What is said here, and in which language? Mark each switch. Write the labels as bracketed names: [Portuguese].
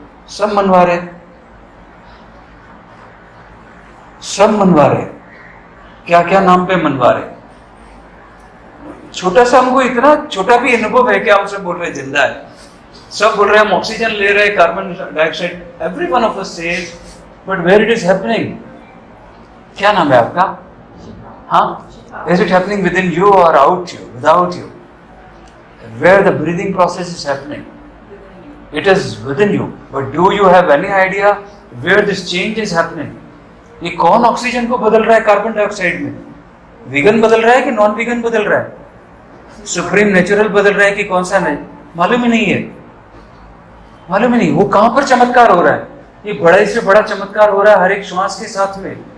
[Hindi] सब मनवा रहे, सब मनवा रहे, क्या क्या नाम पे मनवा रहे। छोटा सा हमको इतना छोटा भी अनुभव है कि हम सब बोल रहे हैं जिंदा है, सब बोल रहे हैं हम ऑक्सीजन ले रहे हैं, carbon dioxide, [English] Every one of us says, but where it is happening? [Hindi] क्या नाम है आपका? [English] हाँ, is it happening within you or out you, without you? Where the breathing process is happening? It is within you, but do you have any idea where this change is happening? [Hindi] ये कौन oxygen को बदल रहा है carbon dioxide में? Vegan बदल रहा है कि नॉन वीगन बदल रहा है? सुप्रीम नेचुरल बदल रहा है कि कौन सा नहीं? मालूम ही नहीं है, मालूम ही नहीं। वो कहां पर चमत्कार हो रहा है? ये बड़े से बड़ा चमत्कार हो रहा है हर एक श्वास के साथ में।